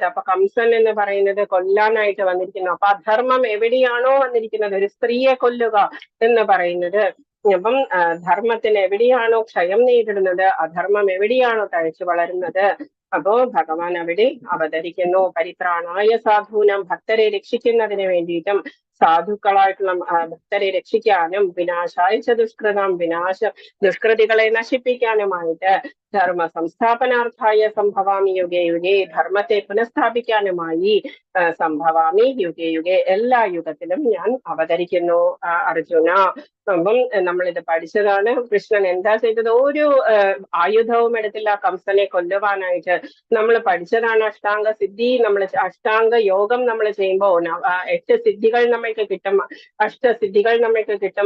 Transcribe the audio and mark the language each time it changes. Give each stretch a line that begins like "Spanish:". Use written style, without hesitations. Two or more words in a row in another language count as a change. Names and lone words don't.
Malayalam: അപ്പൊ കംസൻ എന്ന് പറയുന്നത് കൊല്ലാനായിട്ട് വന്നിരിക്കുന്നു. അപ്പൊ അധർമ്മം എവിടെയാണോ വന്നിരിക്കുന്നത്, ഒരു സ്ത്രീയെ കൊല്ലുക എന്ന് പറയുന്നത്, അപ്പം ധർമ്മത്തിന് എവിടെയാണോ ക്ഷയം നേരിടുന്നത്, അധർമ്മം എവിടെയാണോ തഴച്ചു വളരുന്നത്, അപ്പോ ഭഗവാൻ അവിടെ അവതരിക്കുന്നു.
Sanskrit: പരിത്രാണായ സാധൂനം,
Malayalam: ഭക്തരെ രക്ഷിക്കുന്നതിന് വേണ്ടിയിട്ടും സാധുക്കളായിട്ടുള്ള ഭക്തരെ രക്ഷിക്കാനും
Sanskrit: വിനാശായ ദുഷ്കൃതം,
Malayalam: ദുഷ്കൃതികളെ നശിപ്പിക്കാനുമായിട്ട്
Sanskrit: ധർമ്മ സംസ്ഥാപനാർത്ഥായ സംഭവാമി യുഗേ യുഗേ,
Malayalam: ധർമ്മത്തെ പുനഃസ്ഥാപിക്കാനുമായി
Sanskrit: സംഭവാമി യുഗേ യുഗേ,
Malayalam: എല്ലാ യുഗത്തിലും ഞാൻ അവതരിക്കുന്നു അർജുന. അപ്പം നമ്മളിത് പഠിച്ചതാണ്. കൃഷ്ണൻ എന്താ ചെയ്തത്? ഒരു ആയുധവും എടുത്തില്ല കംസനെ കൊല്ലുവാനായിട്ട്. നമ്മൾ പഠിച്ചതാണ് അഷ്ടാംഗ സിദ്ധി. അഷ്ടാംഗ യോഗം നമ്മൾ ചെയ്യുമ്പോൾ 8 സിദ്ധികൾ നമ്മൾക്ക് കിട്ടും, അഷ്ടസിദ്ധികൾ നമ്മൾക്ക് കിട്ടും.